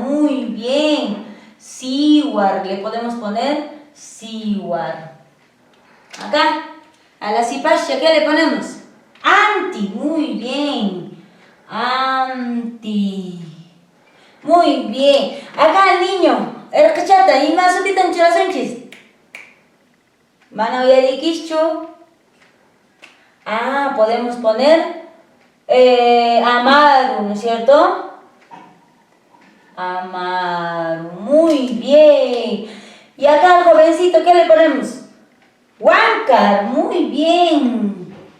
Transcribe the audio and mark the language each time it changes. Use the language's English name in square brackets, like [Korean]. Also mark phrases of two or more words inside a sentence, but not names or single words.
[Spanish] Muy bien. Siwar. Le podemos poner Siwar. Acá. A la cipasha, ¿qué le ponemos? Anti. Muy bien. Anti. Muy bien. Acá el niño. El cachata. Y más sutita en chulasunchis. [Quechua] Mana uyarikischu. [Spanish] Podemos poner Amaru, ¿no es cierto? Amaru. Muy bien. Y acá al jovencito, ¿qué le ponemos? Huáncar. Muy bien.